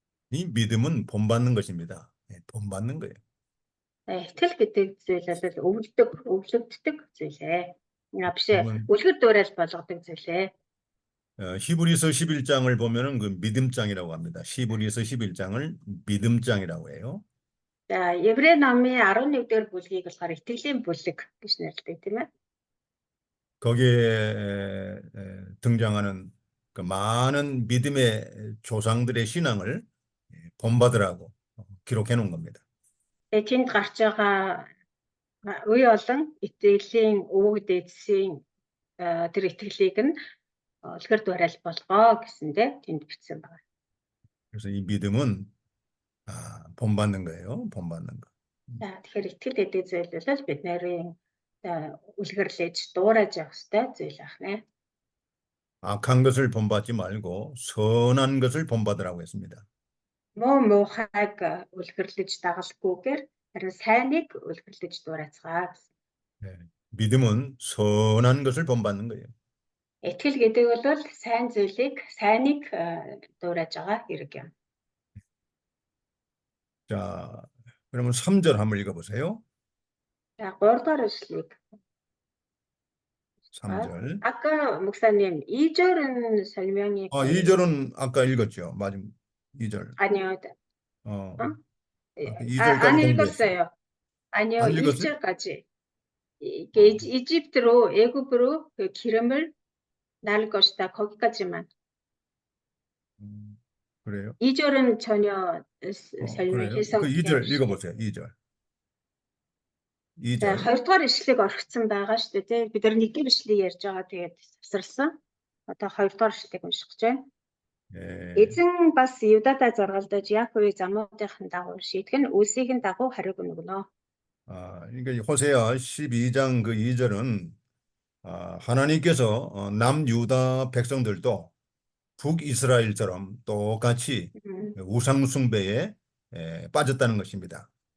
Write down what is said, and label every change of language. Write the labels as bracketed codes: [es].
[ko] 이 믿음은 본받는 것입니다. 예, 본받는 거예요. [mn] Итгэл гэдэг зүйл бол өвлөгддөг зүйлээ. Биш [ko] 그건 [mn] үлгэр дуурайл болгодог зүйлээ. [ko] 히브리서 11장을 보면은 그 믿음장이라고 합니다. 히브리서 11장을 믿음장이라고 해요. [mn] За, Еврей номын 11-р бүлгийг болохоор итгэлийн бүлэг гэж нэрлэдэг тийм ээ. [ko] 거기에 등장하는 그 많은 믿음의 조상들의 신앙을 본받으라고 기록해 놓은 겁니다. [mn] Тэнд гарч байгаа үе олон итгэлийн өвөг дээдсийн тэр итгэлийг нь үлгэр дуурайл болгоо гэсэндээ тэнд бичсэн байна. [ko] 그래서 이 믿음은 본받는 거예요. 본받는 거. [mn] За, тэгэхээр итгэл гэдэг зүйл бол бид нарын үлгэрлэж дуурайж явах ёстой зүйл байна. [ko] 악한 것을 본받지 말고 선한 것을 본받으라고 했습니다. [mn] Муухайг үлгэрлэж дагалгүйгээр харин сайныг үлгэрлэж дуурайцгаа гэсэн. [ko] 네. 믿음은 선한 것을 본받는 거예요. [mn] Итгэл гэдэг бол сайн зүйлийг, сайныг дуурайж байгаа хэрэг юм. [ko] 자, 그러면 3절 한번 읽어보세요. [mn] За, 3 дугаар эшлэгийг [ko] 3절. 아까 목사님 2절은 설명이 2절은 아까 읽었죠. 마지막 2절. 아니요. 아까 안 2절까지 읽었어요. 아니요. 안 읽었어요? 1절까지. 이게 이집트로 애굽으로 그 기름을 날 것이다. 거기까지만. 그래요? 2절은 전혀 설명 그래요? 해석. 그 2절 읽어보세요. 2절. 2절. [mn] 2 дугаар ишлэг орхицсан байгаа шүү дээ. Бид нар 1-р ишлэг ярьж байгаа. Тэгээд завсарласан. Одоо 2 дугаар ишлэгийг унших гэж байна. Эзэн бас Юдадаа зоргалдож Яаковыг замуудынхын дагуу шийтгэн үлсийг нь дагуу хариуг өгнө. [ko] 그러니까 호세아 12장 그 2절은 하나님께서 남유다 백성들도 북이스라엘처럼 똑같이 음. 우상 숭배에 빠졌다는 것입니다.